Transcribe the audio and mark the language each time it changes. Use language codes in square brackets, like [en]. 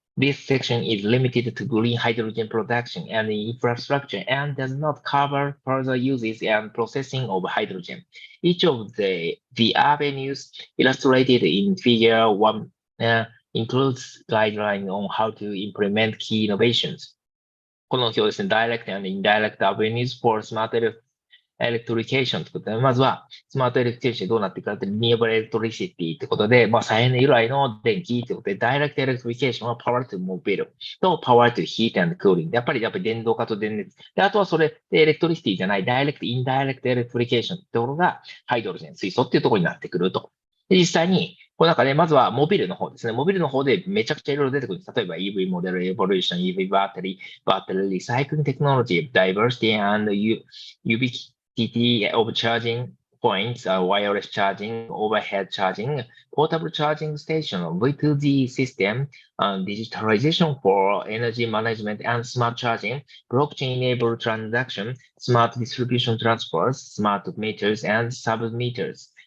[en] This section is limited to green hydrogen production and infrastructure and does not cover further uses and processing of hydrogen. Each of the avenues illustrated in Figure 1 includes guidelines on how to implement key innovations. [ja] この表ですね、 [en] Direct and Indirect Avenues for Smart Electrification [ja] ということで、まずは、スマートエレクトリシティどうなっていくかって、 [en] Renewable Electricity [ja] ということで、再エネ由来の電気ということで、 [en] Direct Electrification [ja] は [en] Power to Mobile [ja] と [en] Power to Heat and Cooling。 [ja] やっぱり電動化と電熱。で、あとはそれでエレクトリシティじゃない、 [en] Direct Indirect Electrification [ja] ってところが、ハイドロジェン、水素っていうところになってくると。で、実際に、この中で、まずはモビルの方ですね。モビルの方でめちゃくちゃいろいろ出てくるんです。例えば EV モデルエボリューション、EV バッテリーサイクリングテクノロジー、 [en] diversity and ubiquity of charging points, wireless charging, overhead charging, portable charging station, V2G system, digitalization for energy management and smart charging, blockchain-enabled transaction, smart distribution transfers, smart meters and sub-meters.